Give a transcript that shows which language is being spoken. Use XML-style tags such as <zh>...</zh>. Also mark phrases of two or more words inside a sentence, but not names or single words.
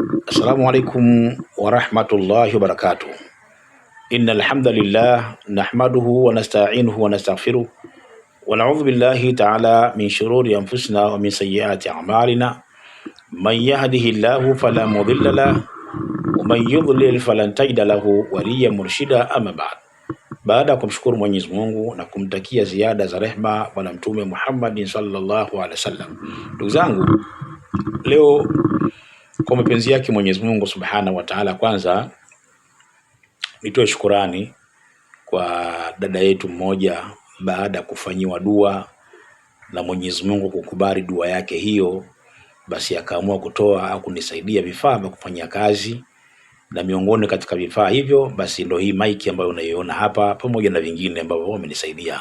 <ar>السلام عليكم ورحمة الله وبركاته. إن الحمد لله نحمده ونستعينه ونستغفره ونعوذ بالله تعالى من شرور أنفسنا ومن سيئات أعمالنا. من يهده الله فلا مضل له ومن يضلل فلن تجد له وليا مرشدا. أما بعد.</ar> <sw>Baada ya kumshukuru Mwenyezi Mungu na kumtakia ziada za rehma bwana Mtume Muhammadin</sw> <ar>صلى الله عليه وسلم,</ar> <sw>ndugu zangu, leo kwa mapenzi yake Mwenyezi Mungu</sw> <ar>سبحانه وتعالى,</ar> <sw>kwanza nitoe shukurani kwa dada yetu mmoja, baada ya kufanyiwa dua na Mwenyezi Mungu kukubali dua yake hiyo, basi akaamua kutoa au kunisaidia vifaa vya kufanyia kazi, na miongoni katika vifaa hivyo basi ndio hii mic ambayo unaiona hapa, pamoja na vingine ambavyo wamenisaidia.</sw>